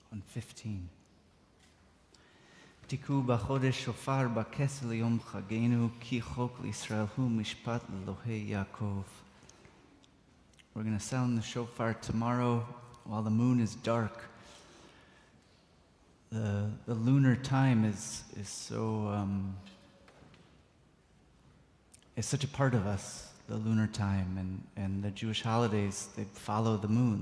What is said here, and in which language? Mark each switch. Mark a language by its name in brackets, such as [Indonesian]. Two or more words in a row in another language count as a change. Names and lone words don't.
[English] 15. [Hebrew] תקעו בחדש שופר בכסה יום חגנו כי חק לישראל הוא משפט לאלהי יעקב. [English] We're going to sound the shofar tomorrow while the moon is dark. The lunar time is so is such a part of us. The lunar time and the Jewish holidays, they follow the moon.